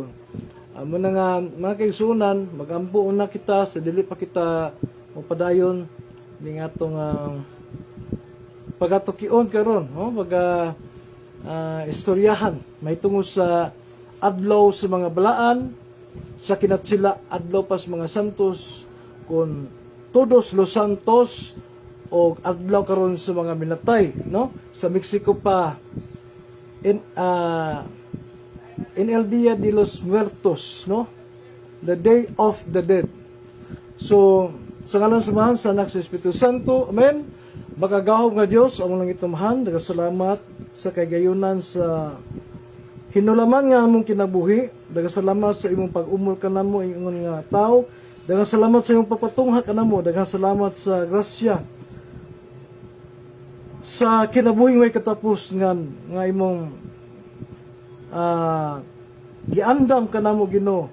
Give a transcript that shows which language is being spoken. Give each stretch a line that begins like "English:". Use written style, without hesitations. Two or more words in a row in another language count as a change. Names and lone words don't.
Cebuano: Amo na nga mga kaigsunan, magampo na kita sa dili pa kita mapadayon ning atong pagatukion karon, no? Istoryahan may tungo sa adlaw sa mga balaan, sa kinatsila adlaw pas mga santos, kun
Spanish: todos los santos
Cebuano: o adlaw karon sa mga minatay, no? Sa Mexico pa in el Dia de los Muertos, no?
English: The Day of the Dead.
Cebuano: So, sa ngalan samahan sa Anak sa Espiritu Santo, amen. Makagahom nga Dios ang langit tumahan, dagasalamat sa kagayunan sa hinulaman nga among kinabuhi, dagasalamat sa imong pag-umol kanamo ingon nga tao, dagasalamat sa imong pagpatungha kanamo, dagasalamat sa grasya sa kinabuhing way katapos nga imong giandam kanamo Ginoo.